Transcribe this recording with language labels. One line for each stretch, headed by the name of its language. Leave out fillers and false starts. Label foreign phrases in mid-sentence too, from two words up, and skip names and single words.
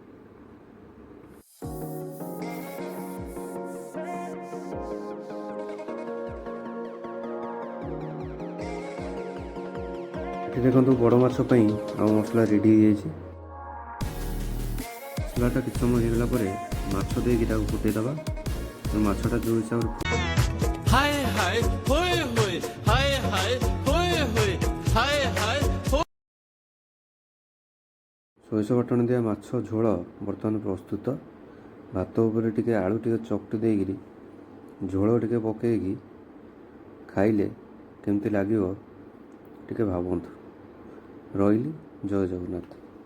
Odia: ଏଠି ଦେଖନ୍ତୁ ବଡ଼ ମାଛ ପାଇଁ ଆଉ ମସଲା ରେଡ଼ି ହେଇଯାଇଛି। ମସଲାଟା କିଛି ସମୟ ହେଇଗଲା ପରେ ମାଛ ଦେଇକି ତାକୁ ଫୁଟେଇଦେବା। ମାଛଟା ଯେଉଁ ହିସାବରେ हाय हाय होय होय हाय हाय होय होय हाय हाय ସୋରିଷ ବାଟଣ ଦିଆ ମାଛ ଝୋଳ ବର୍ତ୍ତମାନ ପ୍ରସ୍ତୁତ। ଭାତ ଉପରେ ଟିକେ ଆଳୁ ଟିକେ ଚକଟି ଦେଇକିରି ଝୋଳ ଟିକେ ପକାଇକି ଖାଇଲେ କେମିତି ଲାଗିବ ଟିକେ ଭାବନ୍ତୁ। ରହିଲି, ଜୟ ଜଗନ୍ନାଥ।